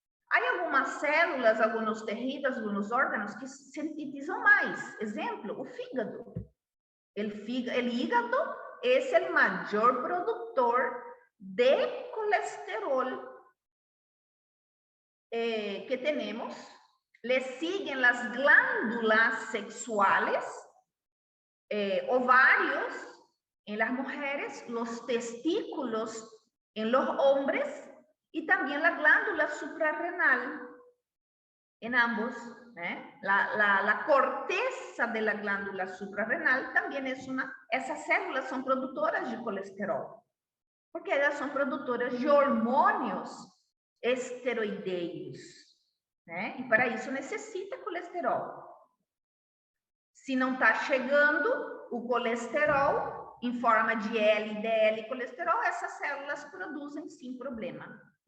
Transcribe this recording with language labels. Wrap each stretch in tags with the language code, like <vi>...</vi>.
<pt>Há algumas células, alguns tecidos, alguns órgãos que sintetizam mais. Exemplo, o fígado. O hígado é o maior produtor de colesterol que temos.</pt> <es>Le siguen</es> <pt>as glândulas</pt> <es>sexuales, ovarios en las mujeres, los testículos en los hombres y también la glándula suprarrenal en ambos. La corteza de la glándula suprarrenal también es esas células son productoras de colesterol, porque ellas son</es> <pt>produtoras de hormônios esteroideios, né? E para isso necessita colesterol. Se não está chegando o colesterol em forma de LDL colesterol, essas células produzem sim problema.</pt>